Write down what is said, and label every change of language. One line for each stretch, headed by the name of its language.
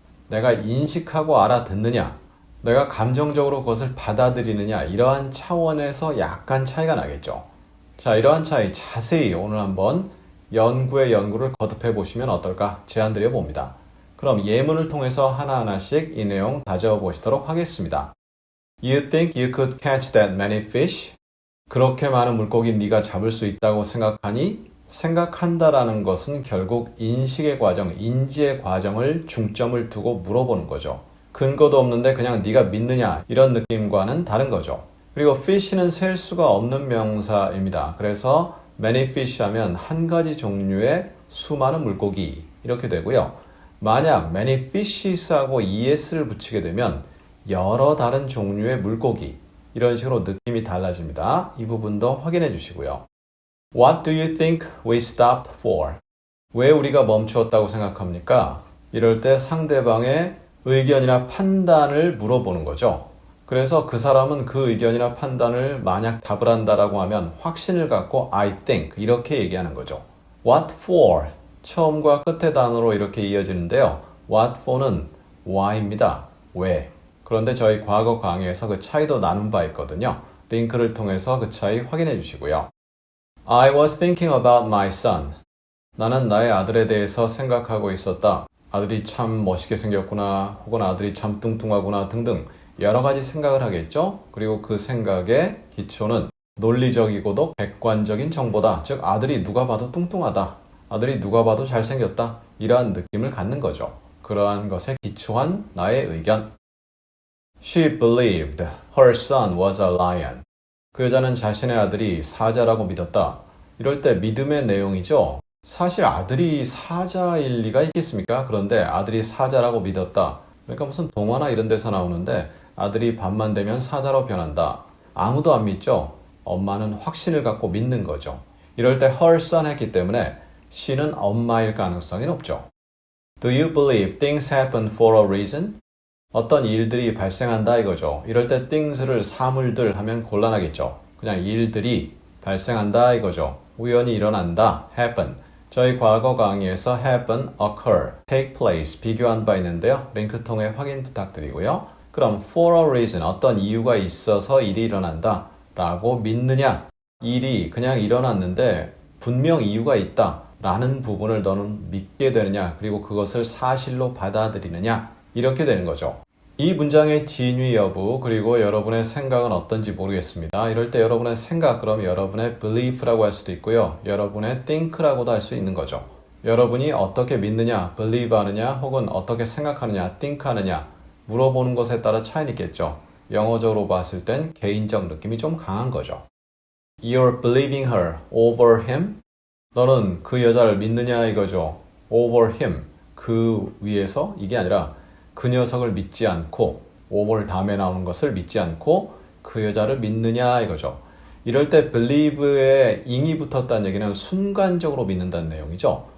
Korean: 내가 인식하고 알아듣느냐, 내가 감정적으로 그것을 받아들이느냐 이러한 차원에서 약간 차이가 나겠죠. 자, 이러한 차이 자세히 오늘 한번 연구의 연구를 거듭해 보시면 어떨까 제안드려 봅니다. 그럼 예문을 통해서 하나하나씩 이 내용 다져보시도록 하겠습니다.
English: You think you could catch that many fish?
Korean: 그렇게 많은 물고기 네가 잡을 수 있다고 생각하니? 생각한다라는 것은 결국 인식의 과정, 인지의 과정을 중점을 두고 물어보는 거죠. 근거도 없는데 그냥 네가 믿느냐 이런 느낌과는 다른 거죠. 그리고 fish는 셀 수가 없는 명사입니다. 그래서
English: many fish
Korean: 하면 한 가지 종류의 수많은 물고기 이렇게 되고요. 만약
English: many fishes
Korean: 하고 es를 붙이게 되면 여러 다른 종류의 물고기 이런 식으로 느낌이 달라집니다. 이 부분도 확인해 주시고요.
English: What do you think we stopped for?
Korean: 왜 우리가 멈추었다고 생각합니까? 이럴 때 상대방의 의견이나 판단을 물어보는 거죠. 그래서 그 사람은 그 의견이나 판단을 만약 답을 한다라고 하면 확신을 갖고
English: I think
Korean: 이렇게 얘기하는 거죠.
English: What for?
Korean: 처음과 끝의 단어로 이렇게 이어지는데요.
English: What for
Korean: 는 why입니다. 왜? 그런데 저희 과거 강의에서 그 차이도 나눈 바 있거든요. 링크를 통해서 그 차이 확인해 주시고요.
English: I was thinking about my son.
Korean: 나는 나의 아들에 대해서 생각하고 있었다. 아들이 참 멋있게 생겼구나, 혹은 아들이 참 뚱뚱하구나 등등 여러 가지 생각을 하겠죠. 그리고 그 생각의 기초는 논리적이고도 객관적인 정보다. 즉 아들이 누가 봐도 뚱뚱하다, 아들이 누가 봐도 잘생겼다 이러한 느낌을 갖는 거죠. 그러한 것에 기초한 나의 의견.
English: She believed her son was a lion.
Korean: 그 여자는 자신의 아들이 사자라고 믿었다. 이럴 때 믿음의 내용이죠. 사실 아들이 사자일 리가 있겠습니까? 그런데 아들이 사자라고 믿었다. 그러니까 무슨 동화나 이런 데서 나오는데 아들이 밤만 되면 사자로 변한다. 아무도 안 믿죠? 엄마는 확신을 갖고 믿는 거죠. 이럴 때
English: her son
Korean: 했기 때문에 she는 엄마일 가능성이 높죠.
English: Do you believe things happen for a reason?
Korean: 어떤 일들이 발생한다 이거죠. 이럴 때 things를 사물들 하면 곤란하겠죠. 그냥 일들이 발생한다 이거죠. 우연히 일어난다, happen. 저희 과거 강의에서 happen, occur,
English: take place
Korean: 비교한 바 있는데요. 링크 통해 확인 부탁드리고요. 그럼
English: for a reason,
Korean: 어떤 이유가 있어서 일이 일어난다 라고 믿느냐? 일이 그냥 일어났는데 분명 이유가 있다 라는 부분을 너는 믿게 되느냐? 그리고 그것을 사실로 받아들이느냐? 이렇게 되는 거죠. 이 문장의 진위 여부 그리고 여러분의 생각은 어떤지 모르겠습니다. 이럴 때 여러분의 생각 그럼 여러분의 belief라고 할 수도 있고요. 여러분의 think라고도 할 수 있는 거죠. 여러분이 어떻게 믿느냐, believe 하느냐 혹은 어떻게 생각하느냐, think 하느냐 물어보는 것에 따라 차이는 있겠죠. 영어적으로 봤을 땐 개인적 느낌이 좀 강한 거죠.
English: You're believing her over him?
Korean: 너는 그 여자를 믿느냐 이거죠.
English: over him.
Korean: 그 위에서 이게 아니라 그 녀석을 믿지 않고 over 다음에 나오는 것을 믿지 않고 그 여자를 믿느냐 이거죠. 이럴 때 believe에 ing이 붙었다는 얘기는 순간적으로 믿는다는 내용이죠.